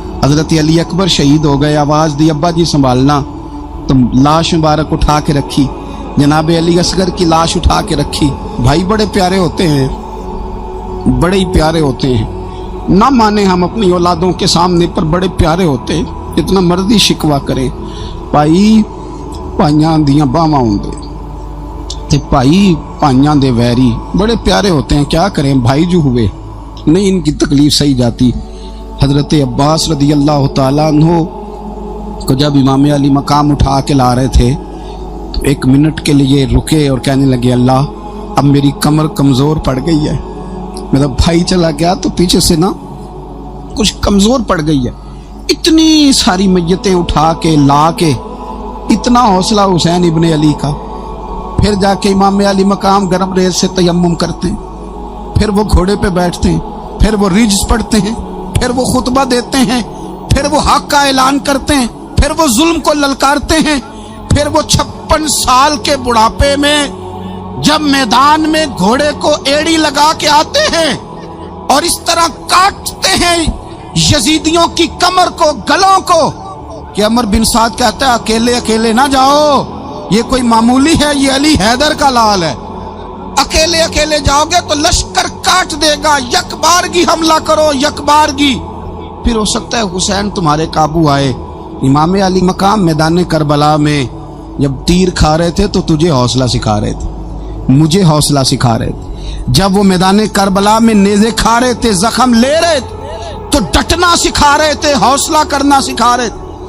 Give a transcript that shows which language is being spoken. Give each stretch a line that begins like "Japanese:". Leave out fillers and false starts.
Urdu: حضرت علی اکبر شہید ہو گئے, آواز دی ابا جی سنبھالنا, تو لاش مبارک اٹھا کے رکھی. جناب علی اصغر کی لاش اٹھا کے رکھی. بھائی بڑے پیارے ہوتے ہیں, بڑے ہی پیارے ہوتے ہیں. نہ مانے ہم اپنی اولادوں کے سامنے, پر بڑے پیارے ہوتے ہیں. اتنا مرضی شکوا کریں,
Punjabi: بھائی پائیاں دیاں باواں ہوندے تے بھائی پائیاں دے ویری,
Urdu: بڑے پیارے ہوتے ہیں. کیا کریں بھائی جو ہوئے نہیں ان کی تکلیف سہی جاتی. حضرت عباس رضی اللہ تعالیٰ عنہ کو جب امام علی مقام اٹھا کے لا رہے تھے تو ایک منٹ کے لیے رکے اور کہنے لگے اللہ اب میری کمر کمزور پڑ گئی ہے. میرا بھائی چلا گیا تو پیچھے سے نا کچھ کمزور پڑ گئی ہے. اتنی ساری میتیں اٹھا کے لا کے, اتنا حوصلہ حسین ابن علی کا. پھر جا کے امام علی مقام گرم ریت سے تیمم کرتے ہیں, پھر وہ گھوڑے پہ بیٹھتے ہیں, پھر وہ رجز پڑھتے ہیں, پھر وہ خطبہ دیتے ہیں, پھر وہ حق کا اعلان کرتے ہیں, پھر وہ ظلم کو للکارتے ہیں, پھر وہ 56 سال کے بڑھاپے میں جب میدان میں گھوڑے کو ایڑی لگا کے آتے ہیں اور اس طرح کاٹتے ہیں یزیدیوں کی کمر کو, گلوں کو, کہ عمر بن سعد کہتا ہے اکیلے اکیلے نہ جاؤ, یہ کوئی معمولی ہے, یہ علی حیدر کا لال ہے. اکیلے اکیلے جاؤ گے تو لشکر کاٹ دے گا, یک بارگی حملہ کرو, یک بارگی. پھر ہو سکتا ہے حسین تمہارے قابو آئے. امام علی مقام میدان کربلا میں جب تیر کھا رہے تھے تو تجھے حوصلہ سکھا رہے تھے, مجھے حوصلہ سکھا رہے تھے. جب وہ میدان کربلا میں نیزے کھا رہے تھے, زخم لے رہے تھے, تو ڈٹنا سکھا رہے تھے, حوصلہ کرنا سکھا رہے تھے.